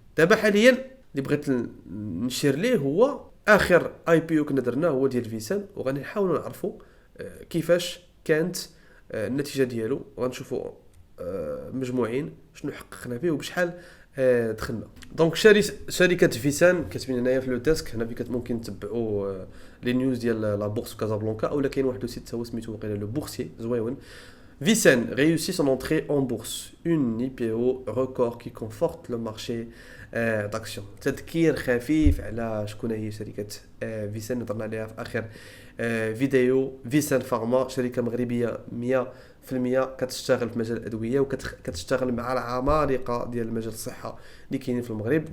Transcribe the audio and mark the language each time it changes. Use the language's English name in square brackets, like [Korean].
[Arabic] دابا حاليا اللي بغيت نشير ليه هو اخر اي بي او كنا درناه هو ديال فيسان، وغادي نحاولوا نعرفوا كيفاش كانت النتيجه ديالو، وغنشوفوا مجموعين شنو حققنا فيه وبشحال دخلنا. دونك شركه فيسان كتبين هنايا في لو ديسك هنا، ممكن تتبعوا لي نيوز ديال لا بورس كازابلانكا، اولا كاين واحد السيت هو سميتو وقيلا لو بورسيي زويون. [French] Vicen réussit son entrée en bourse, une IPO record qui conforte le marché d'action. [Arabic] تذكير خفيف على شكون هي شركة فيسن نهضرنا عليها في آخر فيديو. فيسن فارما شركة مغربية 100% كتشتغل في مجال الأدوية وكتشتغل مع العمالقة ديال مجال الصحة اللي كاينين في المغرب.